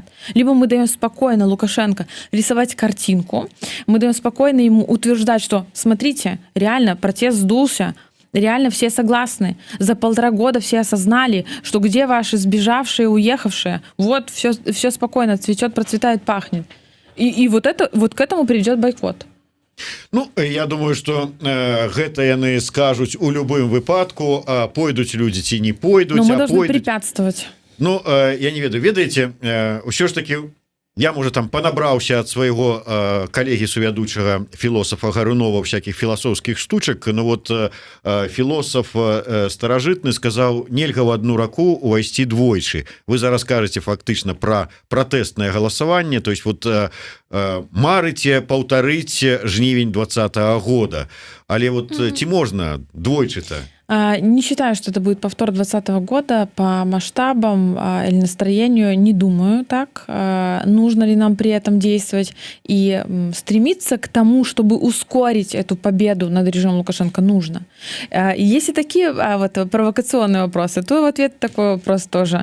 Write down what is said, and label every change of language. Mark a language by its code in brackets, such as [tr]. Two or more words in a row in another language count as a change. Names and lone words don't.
[ru] Либо мы даем спокойно Лукашенко рисовать картинку, мы даем спокойно ему утверждать, что, смотрите, реально протест сдулся, реально все согласны. За 1,5 года все осознали, что где ваши сбежавшие, уехавшие, вот все спокойно, цветет, процветает, пахнет. И вот к этому приведет бойкот. [be] Я думаю, что гэта яны скажуць у любым выпадку, пойдуць людзі ці не пойдуць, [ru] мы должны препятствовать. [be] Я не ведаеце, ўсё ж таки я, можа, там панабраўся ад свайго калегі сувядучага філосафа Гарунова всяких філасофскіх штучак. Філосаф старажытны сказаў: нельга [ru] в одну [be] раку увайсці двойчы. Вы зараз кажаце фактычна пра пратэстнае галасаванне, [ru] то есть [be] марыце паўтарыць жнівень 2020 года, але ці можна двойчы-то? [ru] Не считаю, что это будет повтор 2020 года по масштабам или настроению. Не думаю так. Нужно ли нам при этом действовать и стремиться к тому, чтобы ускорить эту победу над режимом Лукашенко? Нужно. Если такие провокационные вопросы, то в ответ такой вопрос тоже.